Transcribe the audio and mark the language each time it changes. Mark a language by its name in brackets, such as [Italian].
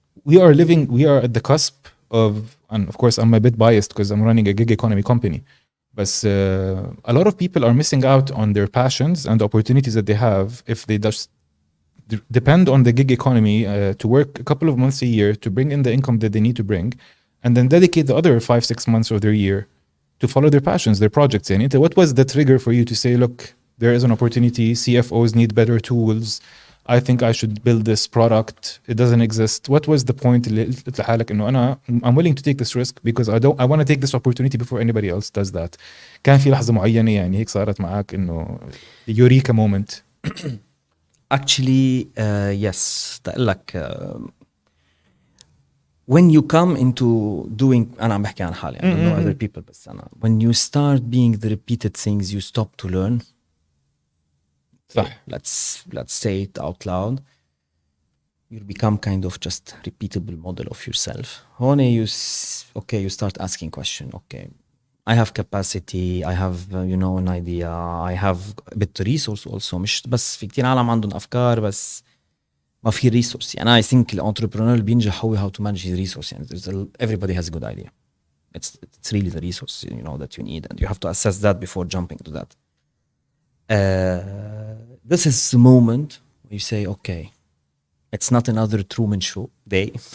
[English] we are at the cusp of, and of course I'm a bit biased because I'm running a gig economy company, but a lot of people are missing out on their passions and the opportunities that they have if they just depend on the gig economy to work a couple of months a year to bring in the income that they need to bring, and then dedicate the other 5-6 months of their year to follow their passions, their projects. And what was the trigger for you to say, look, there is an opportunity, CFOs need better tools, I think I should build this product, it doesn't exist? What was the point [Arabic] اللي قلت لحالك انه [English] I'm willing to take this risk because I want to take this opportunity before anybody else does that? [Arabic] كان في لحظة معينة يعني هيك صارت معك انه [English] eureka moment؟ Actually, yes. [Arabic] تقول لك [English] when you come into doing, [Arabic] أنا عم بحكي عن حالي, [English] I don't know other people, [Arabic] بس أنا [English] when you start being the repeated things you stop to learn. [Arabic] صح. [English] Let's say it out loud. You become kind of just repeatable model of yourself. [Arabic] هون [English] you start asking question. Okay, I have capacity, I have an idea, I have a bit of resource also. [Arabic] مش بس في كتير عالم عندهم أفكار بس ما في resource. [English] يعني I think the entrepreneur [Arabic] بينجح هو [English] how to manage his resource. يعني everybody has a good idea. It's really the resource that you need, and you have to assess that before jumping to that. This is the moment where you say, okay, it's not another Truman Show day.